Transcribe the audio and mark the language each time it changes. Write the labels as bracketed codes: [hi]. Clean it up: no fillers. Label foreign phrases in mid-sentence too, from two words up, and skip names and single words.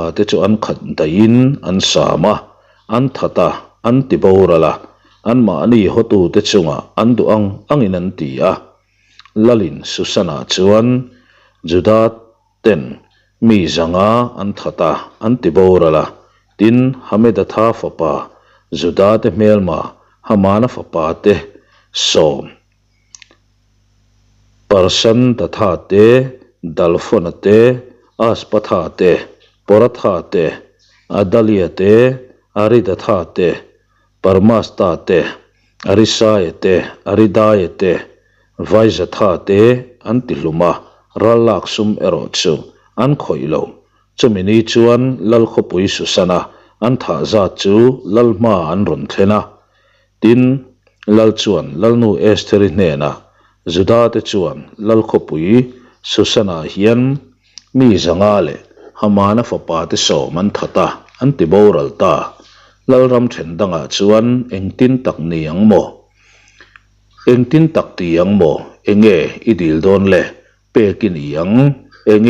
[lus] te chu an khat dain an sama an thata an tiborala an ma ni hotu te chunga an du angin an tia lalin susana chuan Juda ten mi zanga an thata an tiborala tin hameda tha fapa Juda te melma hamana fapa te som parsan tatha te dalfona te aspatha te poratha te adalia te aridatha te parmasta te arisaya te aridaya te vaizatha te antiluma ralak sum erochu an khoilo chumini chuan lal khopui susana an tha za chu lalma an ron thlena tin lal chuan lalnu esteri nena Juda te chuan lal khopui susana hian mi zangale hamana fapa te so man thata an tiboral ta lalram thendanga chuan engtin tak ni angmo engtin tak ti angmo enge idil don le pekin yang enge